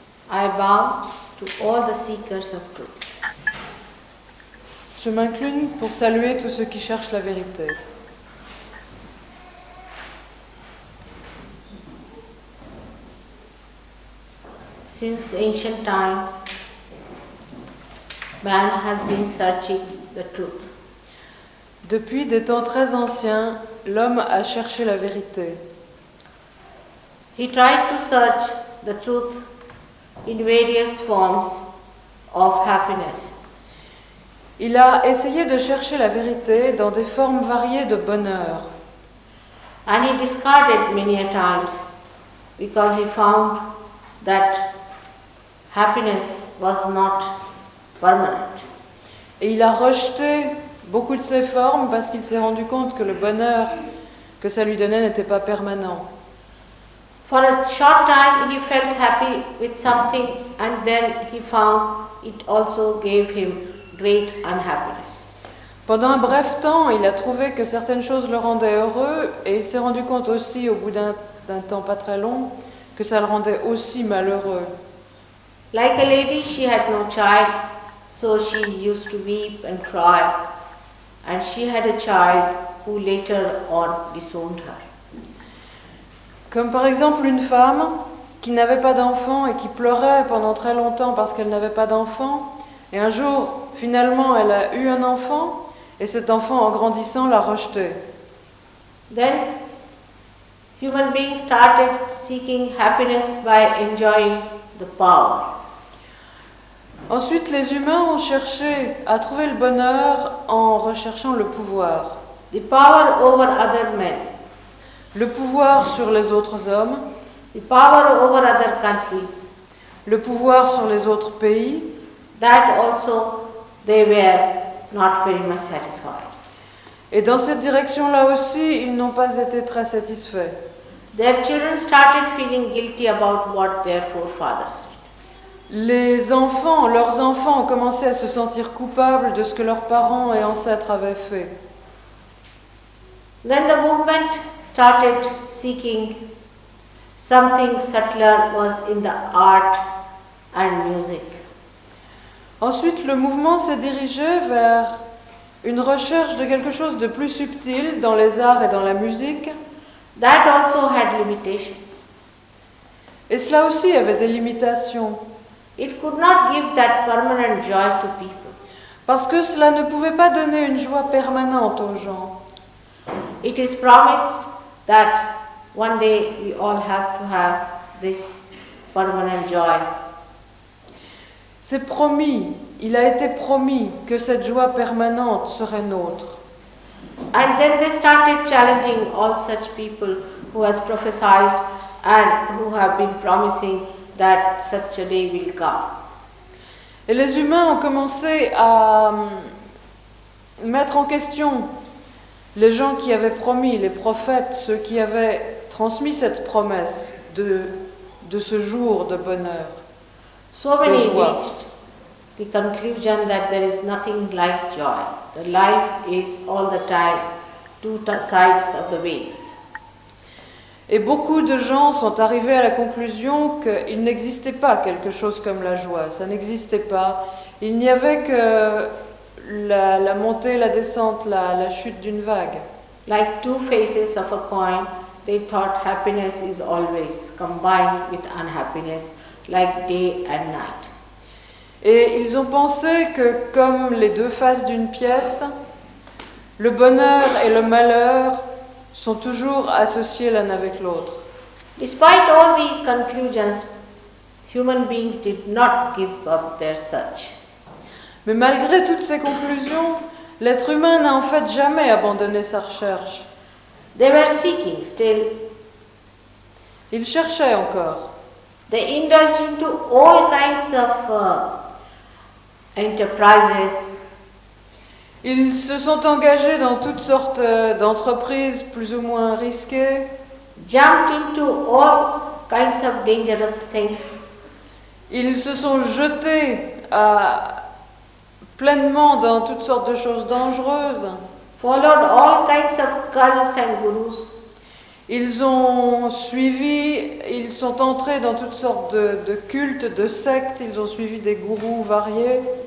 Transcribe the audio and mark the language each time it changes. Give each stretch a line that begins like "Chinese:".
English: I bow to all the seekers of truth.
French: Je m'incline pour saluer tous ceux qui cherchent la vérité.
English: Since ancient times, man has been searching the truth.
French: Depuis des temps très anciens, l'homme a cherché la vérité.
English: He tried to search the truth in various forms of happiness.
French: Il a essayé de chercher la vérité dans des formes variées de bonheur.
English: And he discarded many a times because he found that happiness was not permanent.
French: Et il a rejeté beaucoup de ces formes parce qu'il s'est rendu compte que le bonheur que ça lui donnait n'était pas permanent.
English: For a short time he felt happy with something and then he found it also gave him great unhappiness.
French: Pendant un bref temps, il a trouvé que certaines choses le rendaient heureux et il s'est rendu compte aussi, au bout d'un temps pas très long, que ça le rendait aussi malheureux.
English: Like a lady, she had no child, so she used to weep and cry, and she had a child who later on disowned her.
French: Comme par exemple une femme qui n'avait pas d'enfant et qui pleurait pendant très longtemps parce qu'elle n'avait pas d'enfant, et un jour, finalement, elle a eu un enfant, et cet enfant, en grandissant, l'a rejeté.
English: Then, human beings started seeking happiness by enjoying the power.
French: Ensuite, les humains ont cherché à trouver le bonheur en recherchant le pouvoir.
English: The power over other men.
French: Le pouvoir sur les autres hommes,
English: The power over other countries.
French: le pouvoir sur les autres pays.
English: That also they were not very much satisfied.
French: Et dans cette direction-là aussi, ils n'ont pas été très satisfaits.
English: Their children started feeling guilty about what their forefathers did.
French: Leurs enfants ont commencé à se sentir coupables de ce que leurs parents et ancêtres avaient fait.
English: Then the movement started seeking something subtler was in the art and music.
French: Ensuite, le mouvement s'est dirigé vers une recherche de quelque chose de plus subtil dans les arts et dans la musique.
English: That also had limitations.
French: Et cela aussi avait des limitations.
English: It could not give that permanent joy to people.
French: Parce que cela ne pouvait pas donner une joie permanente aux gens.
English: It is promised that one day we all have to have this permanent joy.
French: C'est promis, il a été promis que cette joie permanente serait nôtre.
English: And then they started challenging all such people who has prophesied and who have been promising that such a day will come.
French: Et les humains ont commencé à mettre en question les gens qui avaient promis, les prophètes, ceux qui avaient transmis cette promesse de ce jour de bonheur.
English: So many
French: de joie.
English: reached the conclusion that there is nothing like joy. The life is all the time two sides of the waves.
French: Et beaucoup de gens sont arrivés à la conclusion qu'il n'existait pas quelque chose comme la joie, ça n'existait pas. Il n'y avait que la montée, la descente, la chute d'une vague.
English: Like two faces of a coin, they thought happiness is always combined with unhappiness, like day and night.
French: Et ils ont pensé que comme les deux faces d'une pièce, le bonheur et le malheur sont toujours associés l'un avec l'autre.
English: Despite all these conclusions, human beings did not give up their search.
French: Mais malgré toutes ces conclusions, l'être humain n'a en fait jamais abandonné sa recherche.
English: They were seeking still.
French: Il cherchait encore.
English: They indulged into all kinds of enterprises.
French: Ils se sont engagés dans toutes sortes d'entreprises plus ou moins risquées.
English: Jumped into all kinds of dangerous things.
French: Ils se sont jetés pleinement dans toutes sortes de choses dangereuses.
English: Followed all kinds of cults and gurus.
French: Ils ont suivi, ils sont entrés dans toutes sortes de cultes, de sectes, ils ont suivi des gourous variés.